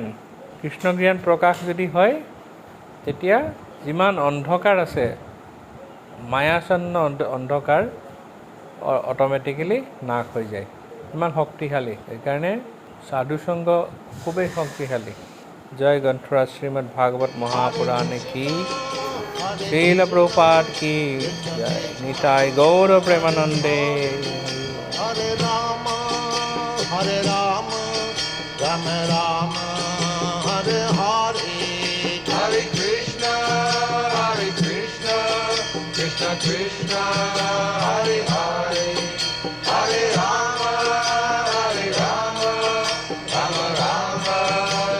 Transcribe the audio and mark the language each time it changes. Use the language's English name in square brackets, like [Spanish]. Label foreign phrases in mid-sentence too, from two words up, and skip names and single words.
[Assamese] কৃষ্ণ জ্ঞান প্ৰকাশ যদি হয়, তেতিয়া যিমান অন্ধকাৰ আছে, মায়াচ্ছন্ন অন্ধকাৰ অট'মেটিকেলি নাশ হৈ যায়। ইমান শক্তিশালী। সেইকাৰণে সাধুসংগ খুবেই শক্তিশালী। জয় গ্ৰন্থৰাজ শ্ৰীমদ ভাগৱত মহাপুৰাণে কি, শ্ৰীল প্ৰভুপাদ কি জয়, নিতাই গৌৰ প্ৰেমানন্দে। [Sanskrit] हरे राम, हरे राम, राम राम, हरे हरे, हरे कृष्ण, कृष्ण कृष्ण, हरे हरे, हरे राम, राम राम,